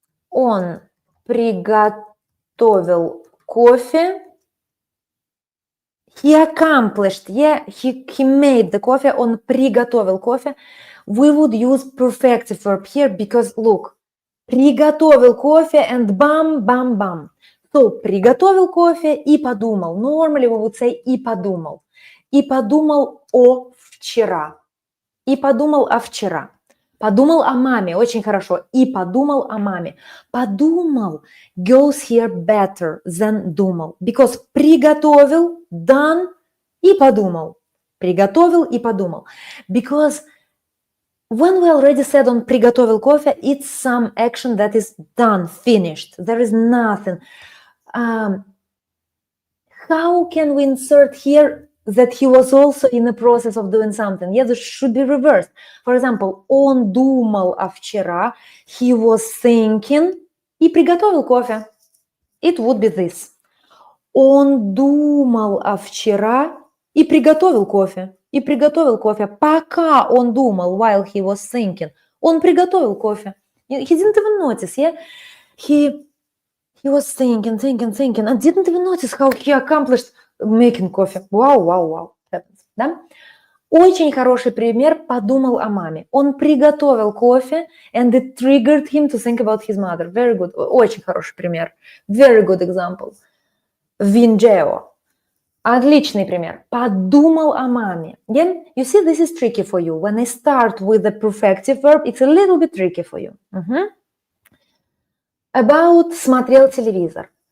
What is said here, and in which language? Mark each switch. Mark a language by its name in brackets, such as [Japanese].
[Russian] Он приготовил кофе. [English] He accomplished, yeah, he made the coffee, [Russian] он приготовил кофе. [English] We would use perfective verb here because, look, [Russian] приготовил кофе [English] and bam, bam, bam. [Russian] So, приготовил кофе и подумал. [English] Normally we would say [Russian] и подумал. И подумал о вчера. И подумал о вчера. Подумал о маме, очень хорошо. И подумал о маме. [English] Подумал goes here better than думал. [Russian] Because приготовил, done, и подумал. Приготовил и подумал. [English] Because when we already said [Russian] он приготовил кофе, [English] it's some action that is done, finished. There is nothing. How can we insert here that he was also in the process of doing something? Yeah, this should be reversed. For example, [Russian] он думал о вчера, [English] he was thinking, [Russian] и приготовил кофе. [English] It would be this. [Russian] Он думал о вчера и приготовил кофе. И приготовил кофе. Пока он думал, [English] while he was thinking, [Russian] он приготовил кофе. [English] He didn't even notice, yeah? He was thinking, and didn't even notice how he accomplished making coffee. Wow. Да? [Russian] Очень хороший пример, подумал о маме. Он приготовил кофе, [English] and it triggered him to think about his mother. Very good. [Russian] Очень хороший пример. [English] Very good example. Vingeo. [Russian] Отличный пример. Подумал о маме. [English] Again, you see, this is tricky for you. When I start with the perfective verb, it's a little bit tricky for you. About смотрел телевизор.